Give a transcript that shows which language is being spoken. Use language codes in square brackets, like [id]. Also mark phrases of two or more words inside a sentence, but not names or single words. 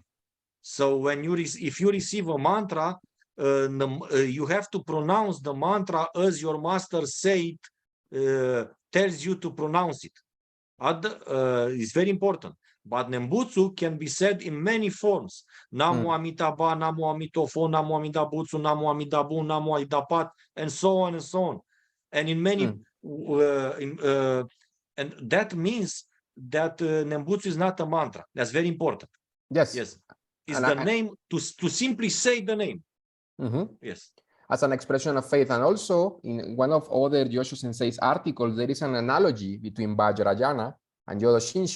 [en] So when if you receive a mantra, you have to pronounce the mantra as your master tells you to pronounce it. It's very important. But Nembutsu can be said in many forms. [sa] Namo Amitabha, Namo Amitofo, Namo Amidabutsu, Namo Amidabu, Namo Aidapat, [en] and so on and so on. And in many, and that means that Nembutsu is not a mantra. That's very important. Yes. Yes. It's the name to simply say the name. Yes. As an expression of faith. And also in one of other Yosho Sensei's articles, there is an analogy between Vajrayana and Jodo Shinshu.